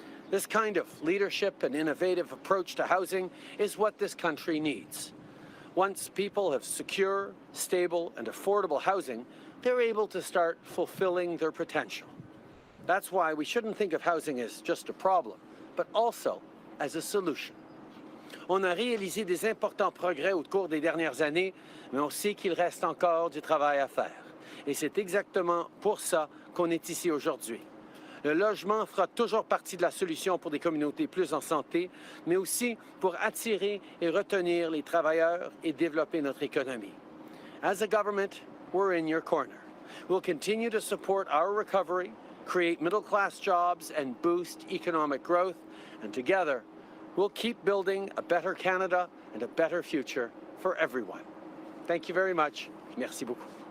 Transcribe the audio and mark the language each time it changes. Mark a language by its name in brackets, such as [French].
[English] This kind of leadership and innovative approach to housing is what this country needs. Once people have secure, stable, and affordable housing, they're able to start fulfilling their potential. That's why we shouldn't think of housing as just a problem, but also as a solution. [French] On a réalisé des importants progrès au cours des dernières années, mais on sait qu'il reste encore du travail à faire. Et c'est exactement pour ça qu'on est ici aujourd'hui. Le logement fera toujours partie de la solution pour des communautés plus en santé, mais aussi pour attirer et retenir les travailleurs et développer notre économie. [English] As a government, we're in your corner. We'll continue to support our recovery, create middle-class jobs, and boost economic growth, and together, we'll keep building a better Canada and a better future for everyone. Thank you very much. [French] Merci beaucoup.